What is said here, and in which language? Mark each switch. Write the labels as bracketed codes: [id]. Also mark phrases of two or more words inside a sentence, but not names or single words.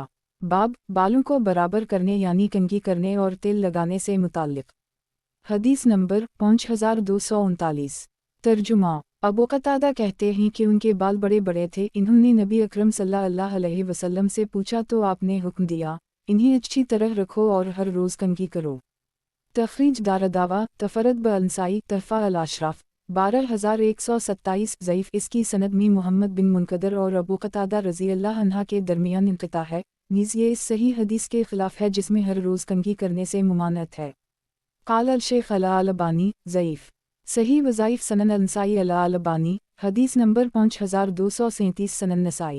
[hi] बाब बालों को बराबर करने यानी कंघी करने और तेल लगाने से मुताल्लिक़। हदीस नंबर 5239। तर्जुमा अबू क़तादा कहते हैं कि उनके बाल बड़े बड़े थे। इन्होंने नबी अकरम [ar] صلى الله عليه وسلم [hi] से पूछा तो आपने हुक्म दिया, इन्हें अच्छी तरह रखो और हर रोज़ कंघी करो। तखरीज दारदावा [ar] تفرد به النسائي [hi] तहफ़ा अल-अशराफ 12127 ज़ईफ़। इसकी सनद में मोहम्मद बिन मुनकदर और अबू क़तादा [ar] رضي الله عنها [hi] के दरमियान इंक़िता है। नीज़ ये इस सही हदीस के ख़िलाफ़ है जिसमें हर रोज़ कंघी करने से मुमानत है। [ar] قال الشيخ الألباني [hi] ज़ईफ़। सही वज़ाइफ सनन अल-नसाई अल-अलबानी हदीस नंबर 5237 सनन नसाई।